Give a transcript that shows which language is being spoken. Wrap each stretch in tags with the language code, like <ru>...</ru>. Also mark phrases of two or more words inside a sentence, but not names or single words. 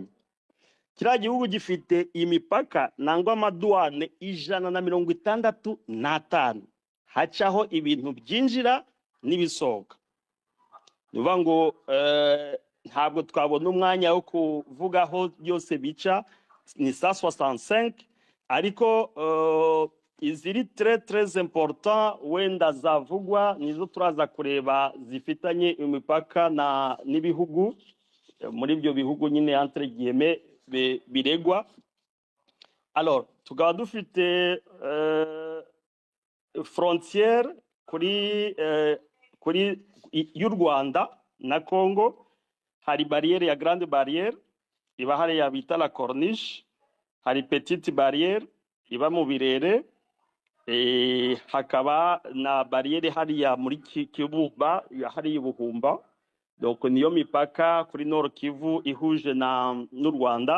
<rw>Kiriya gihugu gifite imipaka nangwa amaduwane 165 hacaho ibintu byinjira n'ibisohoka. Nuvuga ngo ntabwo twabona umwanya wo kuvugaho byose bica, ni 165, ariko iziri</rw> <fr>très important</fr> <rw>wenda zavugwa nizo turaza kureba zifitanye imipaka n'ibihugu muri ibyo bihugu nyine</rw> <fr>entre guillemets</fr> <rw>biregwa. Alors tukaba dufite frontière kuri y'u Rwanda na Congo, hari barrière ya</rw> <fr>grande barrière</fr> <rw>iba hariya bita la corniche, hari</rw> <fr>petite barrière</fr> <rw>iba mu birere, hakaba na barrière hariya muri Kibuba hariya Buhumba. Donc niyo mipaka kuri Nord Kivu ihuje n'u Rwanda.</rw>